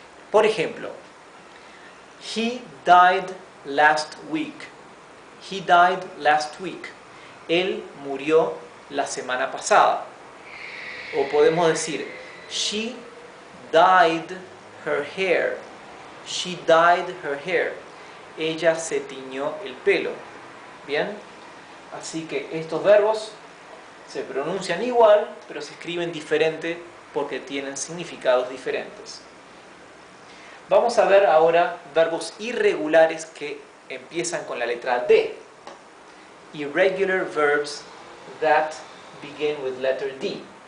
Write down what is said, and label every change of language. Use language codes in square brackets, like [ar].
[es] Por ejemplo, [en] he died last week. He died last week. [es] Él murió la semana pasada. O podemos decir, [en] she dyed her hair. She dyed her hair. [es] ella se tiñó el pelo. Bien, así que estos verbos se pronuncian igual, pero se escriben diferente porque tienen significados diferentes. Vamos a ver ahora verbos irregulares que empiezan con la letra D. [en] Irregular verbs that begin with letter D.